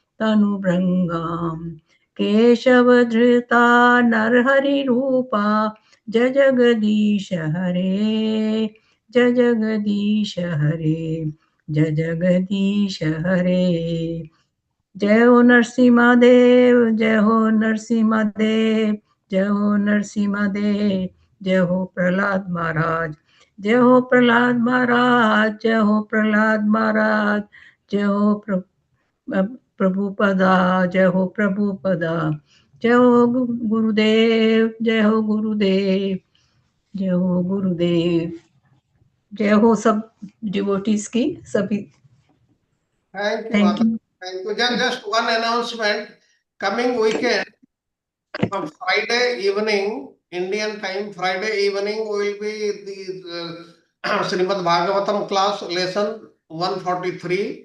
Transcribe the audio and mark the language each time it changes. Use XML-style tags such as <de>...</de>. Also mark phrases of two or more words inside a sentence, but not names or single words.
<sa>तनुभृङ्गाम् केशवधृता नरहरिरूपा जय जगदीश हरे, जय जगदीश हरे, जय जगदीश हरे।</sa> <hi>जय हो नरसिम्हा देव, जय हो नरसिम्हा देव, जय हो नरसिम्हा देव, जय हो प्रहलाद महाराज, जय हो प्रहलाद महाराज, जय हो प्रहलाद महाराज, जय हो प्रभुपदा, जय हो प्रभुपदा, जय हो गुरुदेव, जय हो गुरुदेव, जय हो गुरुदेव। जय हो सब डिवोटीज की सभी।</hi> <en>Thank you, Thank Mata. you. Thank you. Just one announcement. Coming weekend, on Friday evening, Indian time, Friday evening will be the Srimad Bhagavatam class lesson 143.</en>